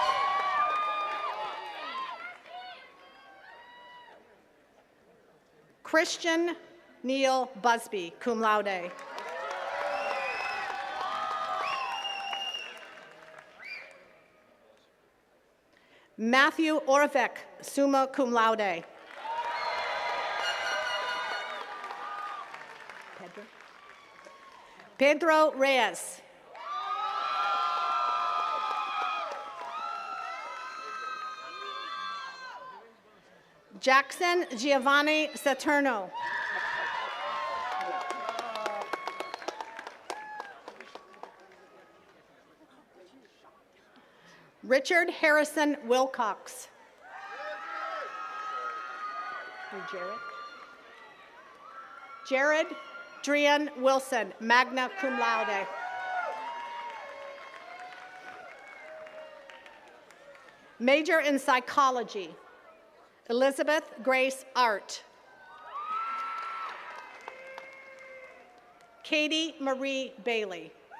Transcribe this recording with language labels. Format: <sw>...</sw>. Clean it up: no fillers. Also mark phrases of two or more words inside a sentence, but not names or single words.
<en>Christian Neil Busby,</en> <la>cum laude.</la> <en>Matthew Orvek,</en> <la>summa cum laude.</la> <en>Pedro Reyes. Jackson Giovanni Saturno. Richard Harrison Wilcox. Jared Drian Wilson,</en> <la>magna cum laude.</la> <en>Major in Psychology, Elizabeth Grace Art. Katie Marie Bailey.</en>